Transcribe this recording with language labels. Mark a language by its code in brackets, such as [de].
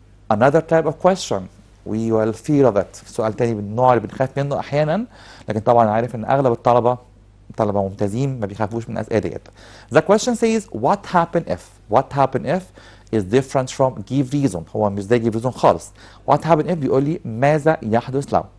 [en] Another type of question we will fear of it. [ar] سؤال تاني من النوع اللي بنخاف منه أحيانا لكن طبعا عارف إن أغلب الطلبة ممتازين ما بيخافوش من الأسئلة ديت. [en] The question says what happen if. What happen if is different from give reason. [ar] هو مش زي give reason خالص. [en] What happen if [ar] بيقول لي ماذا يحدث لو.